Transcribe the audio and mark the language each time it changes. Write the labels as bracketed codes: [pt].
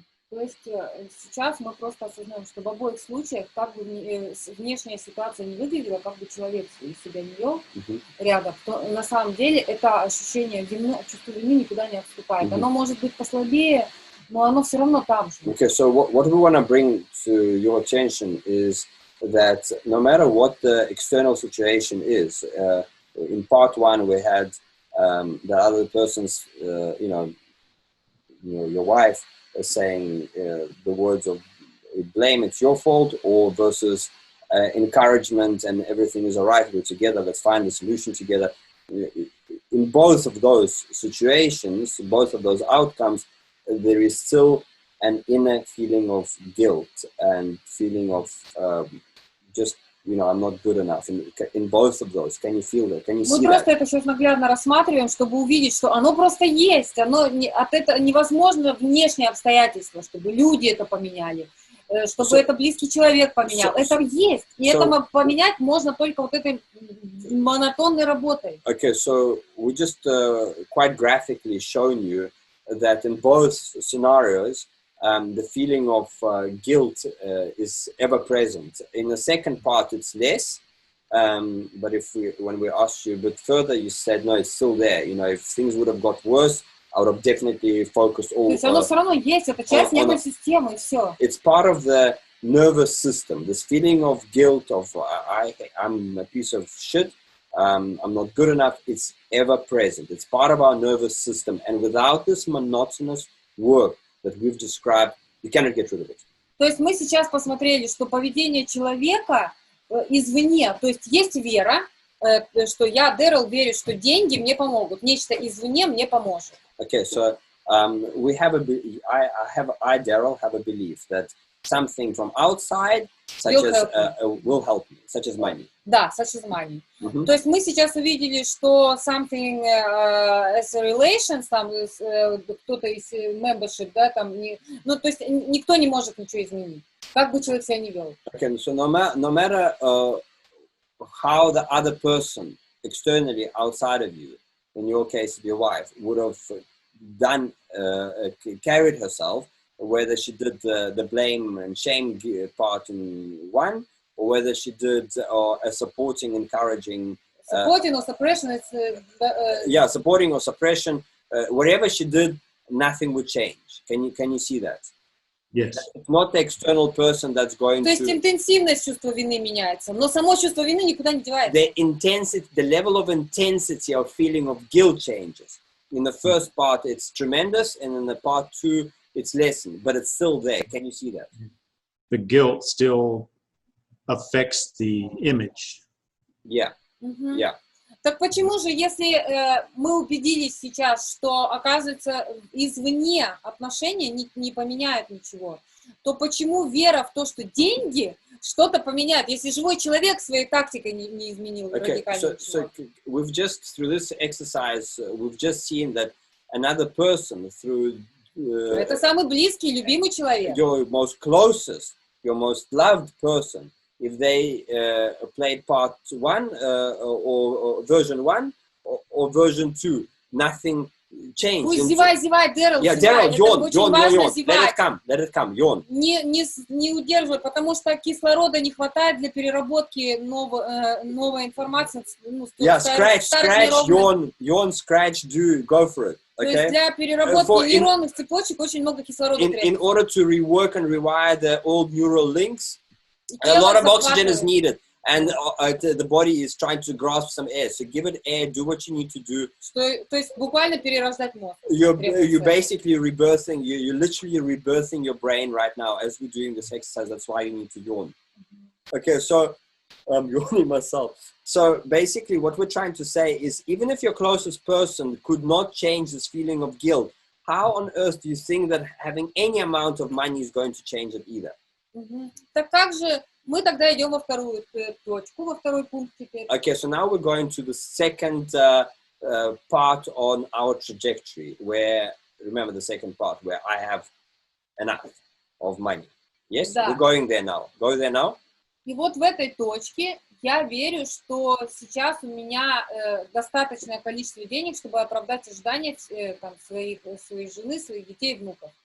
[ru] То есть сейчас мы просто осознаем, что в обоих случаях, как бы внешняя ситуация не выглядела, как бы человек себя не вел рядом, то на самом деле это ощущение вины, чувство вины никуда не отступает. Оно может быть послабее, но оно все равно там же. [en] Okay, so what we want to bring to your attention is that no matter what the external situation is, in part one we had the other person's, you know, your wife saying the words of blame, it's your fault, or versus encouragement and everything is all right, we're together, let's find a solution together. In both of those situations, both of those outcomes, there is still an inner feeling of guilt and feeling of just you know, I'm not good enough. In both of those, can you feel that? Can you see [ru] Мы просто [en] that? [ru] это сейчас наглядно рассматриваем, чтобы увидеть, что оно просто есть. От этого невозможно внешние обстоятельства, чтобы люди это поменяли, чтобы это близкий человек поменял. Это есть. И это поменять можно только вот этой монотонной работой. [en] Okay, so we just quite graphically shown you that in both scenarios, the feeling of guilt is ever present. In the second part, it's less. But when we asked you a bit further, you said, no, it's still there. You know, if things would have got worse, I would have definitely focused all. [ru] То есть оно все равно есть, это часть нервной системы, и все. [en] It's part of the nervous system. This feeling of guilt, of I'm a piece of shit, I'm not good enough, it's ever present. It's part of our nervous system. And without this monotonous work that we've described, you cannot get rid of it. [ru] То есть мы сейчас посмотрели, что поведение человека извне, то есть есть вера, что я, Derrell, верю, что деньги мне помогут, нечто извне мне поможет. [en] Okay, so we have I, Derrell, have a belief that something from outside, such will help me, such as money. [ru] Да, [en] such as money. [ru] То есть мы сейчас увидели, что [en] something as a relations, [ru] там кто-то из membership, да, там, ну, то есть никто не может ничего изменить, как бы человек себя не вел. [en] Okay, so no matter how the other person externally outside of you, in your case, your wife, would have done, carried herself, whether she did the blame and shame part in one, or whether she did a supporting, encouraging... supporting or suppression, it's... yeah, supporting or suppression. Whatever she did, nothing would change. Can you see that? Yes. It's not the external person that's going to... [ru] То есть интенсивность чувства вины меняется, но само чувство вины никуда не девается. [en] The level of intensity of feeling of guilt changes. In the first part, it's tremendous, and in the part two, it's lessened, but it's still there. Can you see that? The guilt still affects the image. Yeah. Yeah. [ru] Так почему же, если мы убедились сейчас, что, оказывается, извне отношения не поменяют ничего, то почему вера в то, что деньги что-то поменяют, если живой человек своей тактикой не изменил радикально ничего? [en] So we've just, through this exercise, we've just seen that another person, through... [ru] это самый близкий, любимый человек. [en] Your most closest, your most loved person, if they played part one or version one or version two, nothing changed. [ru] Пусть зевай, Derrell, [en] yeah, [ru] зевай. [en] Derrell, yawn. [ru] Зевать. [en] Let it come, yawn. [ru] Не удерживай, потому что кислорода не хватает для переработки новой информации. [en] Yeah, scratch, yawn, scratch, go for it. Okay? [ru] То есть для переработки нейронных цепочек очень много кислорода требуется. [en] In order to rework and rewire the old neural links, a lot of oxygen is needed, and the body is trying to grasp some air. So give it air, do what you need to do. [ru] То есть буквально перерождать мозг. [en] You're basically rebirthing, you're literally rebirthing your brain right now as we're doing this exercise. That's why you need to yawn. Okay, so I'm yawning myself. So basically what we're trying to say is, even if your closest person could not change this feeling of guilt, how on earth do you think that having any amount of money is going to change it either? [ru] Так как же мы тогда идем во вторую точку, во второй пункт теперь? [en] Okay, so now we're going to the second part on our trajectory, where, remember the second part, where I have enough of money. Yes? [ru] Да. [en] We're going there now. Go there now. [ru] И вот в этой точке я верю, что сейчас у меня достаточное количество денег, чтобы оправдать ожидания там, своей жены, своих детей и внуков.